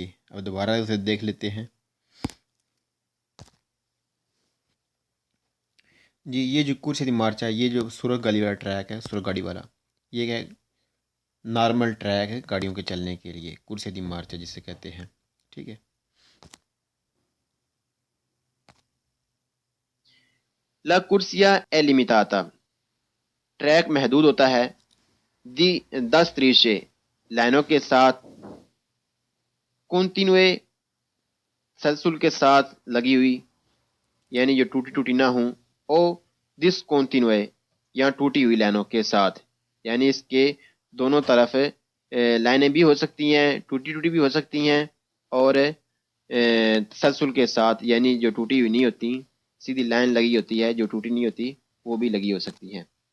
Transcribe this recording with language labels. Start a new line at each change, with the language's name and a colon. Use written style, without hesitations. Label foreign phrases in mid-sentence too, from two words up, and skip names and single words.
Urdu: اب دوبارہ اسے دیکھ لیتے ہیں. جی، یہ جو
Italian: corsia di marcia,
Urdu: یہ جو سرخ گاڑی والا ٹریک ہے، سرخ گاڑی والا، یہ ہے نارمل ٹریک ہے گاڑیوں کے چلنے کے لیے.
Italian: corsia di marcia
Urdu: جسے کہتے ہیں. ٹھیک ہے.
Italian: La corsia è limitata.
Urdu: ٹریک محدود ہوتا ہے. 10 strisce لائنوں کے ساتھ کنٹینوے تسلسل کے ساتھ لگی ہوئی، یعنی جو ٹوٹی نہ ہوں. او دس کنٹینوے یا ٹوٹی ہوئی لائنوں کے ساتھ، یعنی اس کے دونوں طرف لائنیں بھی ہو سکتی ہیں، ٹوٹی بھی ہو سکتی ہیں، اور تسلسل کے ساتھ، یعنی جو ٹوٹی ہوئی نہیں ہوتی، سیدھی لائن لگی ہوتی ہے، جو ٹوٹی نہیں ہوتی وہ بھی لگی ہو سکتی ہیں.